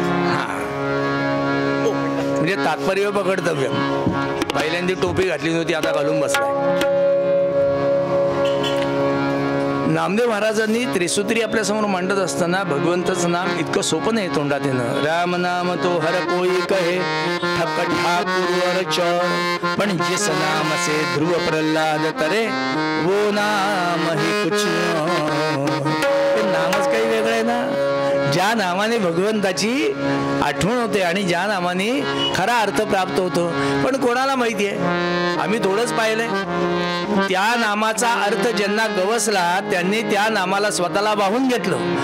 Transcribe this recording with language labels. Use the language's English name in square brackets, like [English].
[Marathi] हा, म्हणजे तात्पर्य पकडतं. पहिल्यांदा टोपी घातली नव्हती, आता घालून बसलाय. नामदेव महाराजांनी त्रिसूत्री आपल्या समोर मांडत असताना भगवंताचं नाम इतकं सोपं नाही तोंडात येणं. [Hindi] राम नाम तो हर कोई कहे, ठप ठाकुर चोर. पण जिस नाम से ध्रुव प्रल्हाद तरे, वो नाम ही कुछ. [Marathi] नामच काही वेगळं आहे ना. ज्या नामाने भगवंताची आठवण होते आणि ज्या नामाने खरा अर्थ प्राप्त होतो, पण कोणाला माहिती आहे? आम्ही थोडंच पाहिलंय. त्या नामाचा अर्थ ज्यांना गवसला त्यांनी त्या नामाला स्वतःला वाहून घेतलं.